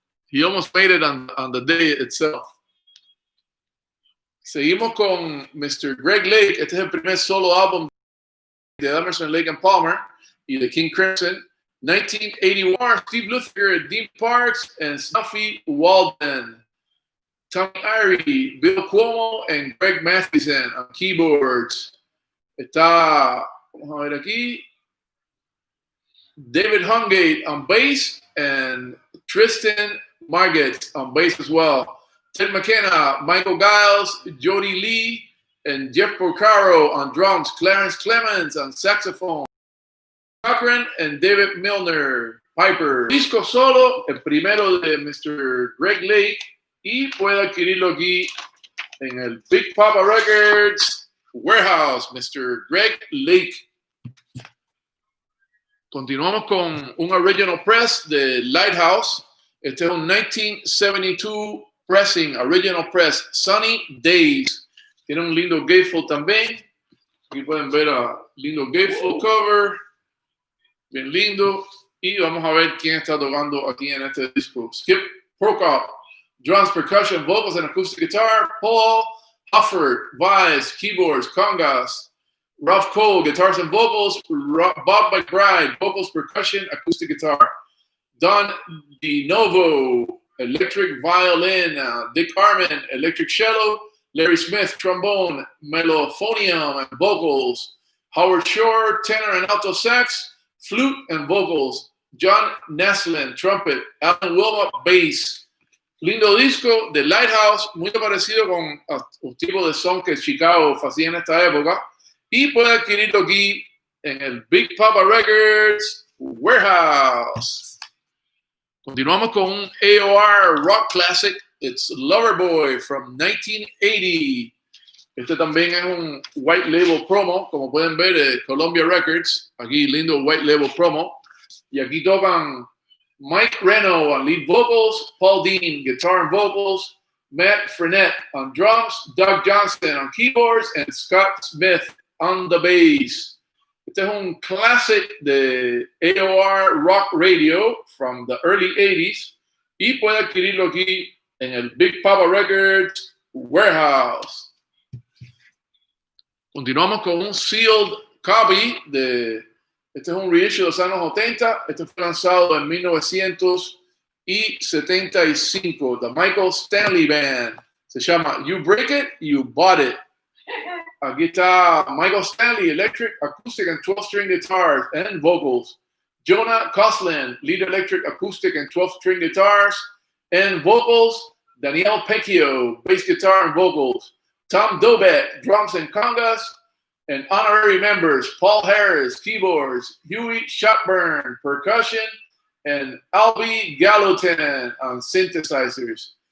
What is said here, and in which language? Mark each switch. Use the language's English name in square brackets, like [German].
[English] He almost made it on the day itself. [Spanish] Seguimos con Mr. Greg Lake. Este es el primer solo álbum de Emerson, Lake and Palmer y de King Crimson. [English] 1981, Steve Lukather, Dean Parks, and Snuffy Walden. Tommy Irie, Bill Cuomo, and Greg Mathieson on keyboards. [Spanish] Está, vamos a ver aquí, [English] David Hungate on bass, and Tristan Marget on bass as well. Ted McKenna, Michael Giles, Jody Lee, and Jeff Porcaro on drums. Clarence Clemens on saxophone. Cochran and David Milner, Piper. [Spanish] Disco solo, el primero de Mr. Greg Lake, y puede adquirirlo aquí en el Big Papa Records Warehouse, Mr. Greg Lake. Continuamos con un original press de Lighthouse. Este es un 1972 [English] pressing, original press, [Spanish] Sunny Days. Tiene un lindo gatefold también. Aquí pueden ver a lindo gatefold cover. Bien lindo. Y vamos a ver quién está tocando aquí en este disco. [English] Skip Prokop, drums, percussion, vocals, and acoustic guitar. Paul Hufford, vibes, keyboards, congas. Ralph Cole, guitars and vocals. Bob McBride, vocals, percussion, acoustic guitar. Don DeNovo, electric violin. Dick Harmon, electric cello. Larry Smith, trombone, mellophonium, and vocals. Howard Shore, tenor and alto sax. Flute and vocals. John Naslin, trumpet. Alan Wilmot, bass. [Spanish] Lindo disco de Lighthouse, muy parecido con un tipo de son que Chicago hacía en esta época. Y puede adquirirlo aquí en el Big Papa Records Warehouse. Continuamos con un [English] AOR rock classic. It's Loverboy from 1980. [Spanish] Este también es un white label promo, como pueden ver, de Columbia Records. Aquí lindo white label promo. Y aquí tocan [English] Mike Reno on lead vocals, Paul Dean guitar and vocals, Matt Frenette on drums, Doug Johnston on keyboards, and Scott Smith on the bass. [Spanish] Este es un classic de AOR rock radio [English] from the early 80s [Spanish] y puede adquirirlo aquí en el Big Papa Records Warehouse. Continuamos con un sealed copy de, este es un reissue de los años 80, este fue lanzado en 1975, The Michael Stanley Band, se llama You Break It, You Bought It. Aquí está [English] Michael Stanley, electric, acoustic, and 12-string guitars and vocals. Jonah Coslin, lead electric, acoustic, and 12-string guitars and vocals. Danielle Pecchio, bass guitar and vocals. Tom Dobet, drums and congas, and honorary members, Paul Harris, keyboards, Huey Shotburn, percussion, and Albie Gallatin on synthesizers.